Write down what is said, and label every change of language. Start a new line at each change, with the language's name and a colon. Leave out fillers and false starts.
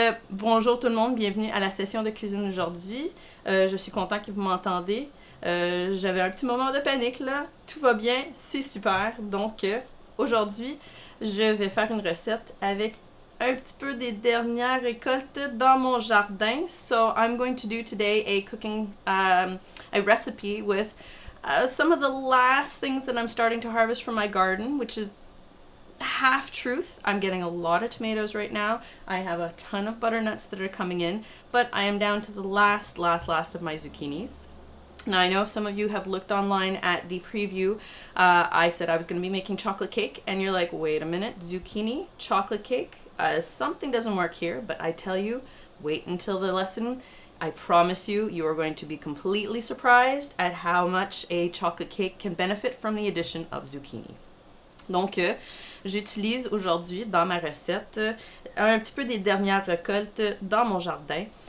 French: Bonjour tout le monde, bienvenue à la session de cuisine aujourd'hui. Je suis content que vous m'entendez. J'avais un petit moment de panique là, tout va bien, c'est super. Donc aujourd'hui, je vais faire une recette avec un petit peu des dernières récoltes dans mon jardin.
English: So I'm going to do today a cooking, a recipe with some of the last things that I'm starting to harvest from my garden, which is half truth. I'm getting a lot of tomatoes right now. I have a ton of butternuts that are coming in, but I am down to the last of my zucchinis. Now I know if some of you have looked online at the preview, I said I was going to be making chocolate cake, and you're like, wait a minute, zucchini, chocolate cake? Something doesn't work here, but I tell you, wait until the lesson. I promise you, you are going to be completely surprised at how much a chocolate cake can benefit from the addition of zucchini.
French: Donc, j'utilise aujourd'hui dans ma recette un petit peu des dernières récoltes dans mon jardin.